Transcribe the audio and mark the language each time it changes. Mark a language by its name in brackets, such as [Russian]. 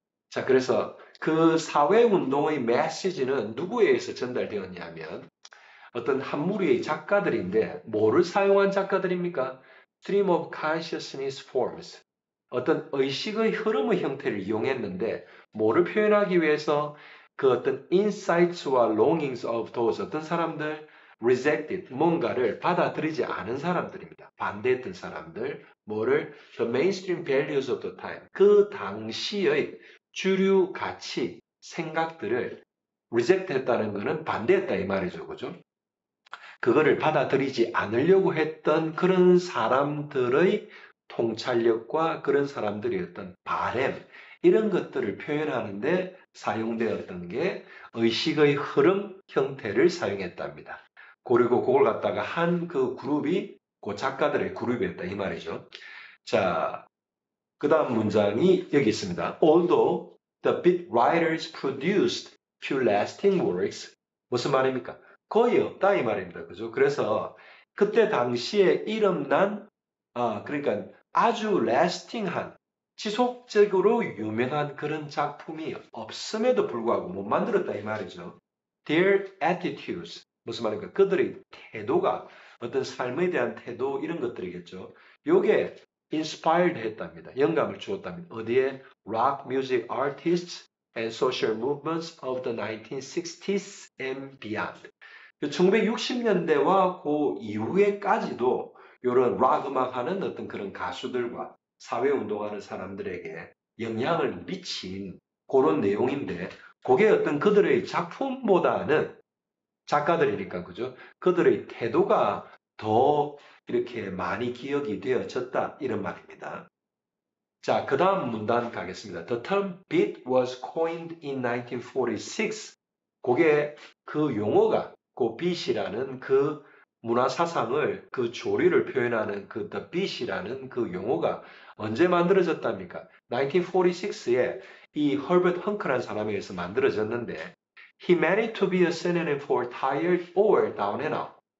[Korean] 자, 그래서 그 사회 운동의 메시지는 누구에 의해서 전달되었냐면 어떤 한 무리의 작가들인데 뭐를 사용한 작가들입니까? [English] Stream of consciousness forms. [Korean] 어떤 의식의 흐름의 형태를 이용했는데 뭐를 표현하기 위해서 그 어떤 insights와 [English] longings of those [Korean] 어떤 사람들 rejected 뭔가를 받아들이지 않은 사람들입니다. 반대했던 사람들 뭐를 [English] the mainstream values of the time [Korean] 그 당시의 주류 가치 생각들을 reject 했다는 것은 반대했다 이 말이죠. 그죠? 그거를 받아들이지 않으려고 했던 그런 사람들의 통찰력과 그런 사람들의 어떤 바램, 이런 것들을 표현하는데 사용되었던 게 의식의 흐름 형태를 사용했답니다. 그리고 그걸 갖다가 한 그 그룹이 그 작가들의 그룹이었다 이 말이죠. 자, 그 다음 문장이 여기 있습니다. [English] Although the beat writers produced few lasting works, [Korean] 무슨 말입니까? 거의 없다 이 말입니다. 그죠? 그래서 그때 당시에 이름난 그러니까 아주 lasting한 지속적으로 유명한 그런 작품이 없음에도 불구하고 못 만들었다 이 말이죠. [English] Their attitudes [Korean] 무슨 말입니까? 그들의 태도가 어떤 삶에 대한 태도 이런 것들이겠죠. 요게 inspired 했답니다. 영감을 주었답니다. 어디에? [English] Rock music artists and social movements of the 1960s and beyond. [Korean] 1960년대와 그 이후에까지도 이런 락 음악하는 어떤 그런 가수들과 사회운동하는 사람들에게 영향을 미친 그런 내용인데 그게 어떤 그들의 작품보다는 작가들이니까 그죠? 그들의 태도가 더 이렇게 많이 기억이 되어졌다 이런 말입니다. 자, 그 다음 문단 가겠습니다. [English] The term beat was coined in 1946. [Korean] 그게 그 용어가 그 beat이라는 그 문화 사상을 그 조리를 표현하는 그 the beat이라는 그 용어가 언제 만들어졌답니까? 1946에 이 허버트 헝크라는 사람에 의해서 만들어졌는데 [English] he meant it to be a synonym for tired or down and out.